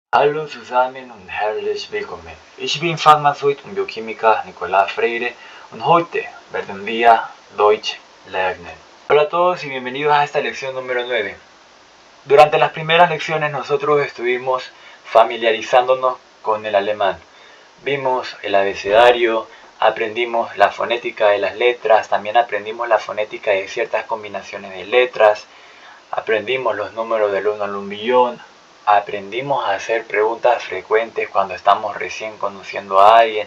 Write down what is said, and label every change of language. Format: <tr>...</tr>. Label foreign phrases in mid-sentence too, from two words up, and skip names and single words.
<de>Hallo zusammen und herzlich willkommen. Ich bin Pharmazeut und Biochemiker Nicolás Freire und heute werden wir Deutsch lernen.</de> <es>Hola a todos y bienvenidos a esta lección número 9. Durante las primeras lecciones nosotros estuvimos familiarizándonos con el alemán. Vimos el abecedario, aprendimos la fonética de las letras, también aprendimos la fonética de ciertas combinaciones de letras, aprendimos los números del 1 al 1 millón, aprendimos a hacer preguntas frecuentes cuando estamos recién conociendo a alguien.</es>